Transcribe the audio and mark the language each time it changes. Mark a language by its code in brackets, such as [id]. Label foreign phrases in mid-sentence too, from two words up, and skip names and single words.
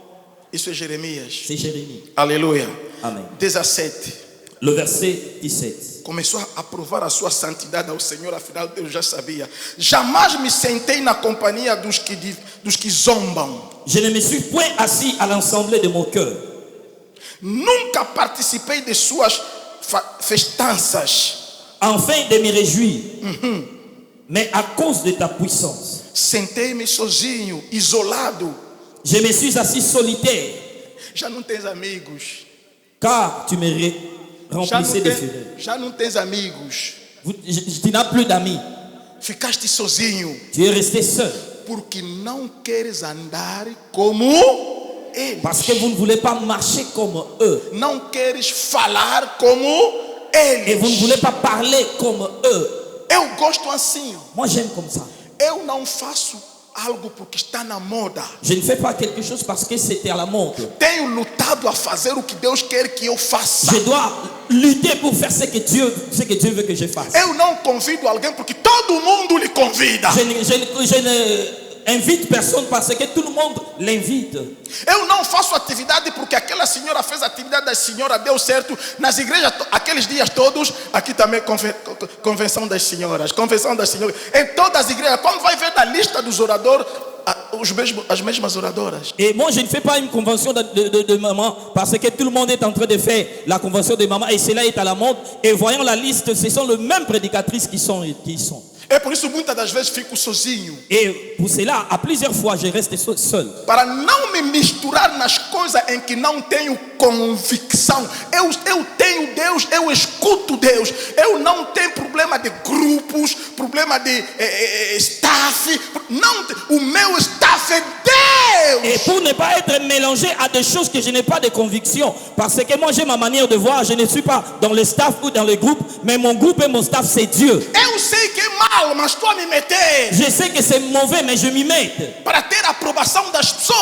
[pt] Isso é Jeremias. [fr] C'est Jérémie. [pt] Aleluia. Amen. 17. [fr] Le verset 17. [pt] Começou a provar a sua santidade ao Senhor, afinal Deus já sabia. Jamais me sentei na companhia dos que zombam. [fr] Je ne me suis point assis à l'assemblée de mon cœur. [pt] Nunca participei de suas festanças. [fr] Enfin de me réjouir. Mais à cause de ta puissance. [pt] Sentei-me sozinho, isolado. [fr] Je me suis assis solitaire. [pt] Já não tens amigos. [fr] Car tu me remplissais de fureur. [pt] Já não tens amigos. [fr] Tu n'as plus d'amis. [pt] Ficaste sozinho. [fr] Tu es resté seul. [pt] Porque não queres andar como eles. [fr] Parce que vous ne voulez pas marcher comme eux. [pt] Não queres falar como eles. [fr] Et vous ne voulez pas parler comme eux. [pt] Eu gosto assim. [fr] Moi j'aime comme ça. [pt] Eu não faço algo porque está na moda. [fr] Je ne fais pas quelque chose parce que c'était à la mode. [pt] Tenho lutado a fazer o que Deus quer que eu faça. [fr] Je dois lutter pour faire ce que Dieu veut que je fasse. [pt] Eu não convido alguém porque todo mundo lhe convida. [fr] Je ne invite personne parce que tout le monde l'invite. [pt] Eu não faço atividade porque aquela senhora fez a atividade da senhora, deu certo. Nas igrejas, aqueles dias todos, aqui também convenção das senhoras. Em todas as igrejas, quando vai ver na lista dos oradores, as mesmas oradoras. [fr] Et moi, je ne fais pas une convention de maman parce que tout le monde est en train de faire la convention de maman et cela est à la mode. Et voyant la liste, ce sont les mêmes prédicatrices qui sont. [pt] É por isso muitas das vezes fico sozinho. [fr] Et pour cela, à plusieurs fois, je reste seul. [pt] Para não me misturar nas coisas em que não tenho convicção. Eu tenho Deus, eu escuto Deus. Eu não tenho problema de grupos, problema de staff. Não, o meu staff é Deus. [fr] Et pour ne pas être mélangé à des choses que je n'ai pas de conviction, parce que moi j'ai ma manière de voir, je ne suis pas dans le staff ou dans le groupe, mais mon groupe et mon staff c'est Dieu. [pt] Eu sei que mal, mas estou a me meter [fr] Je sais que c'est mauvais, mais je m'y mets. [pt] para ter a aprovação das pessoas,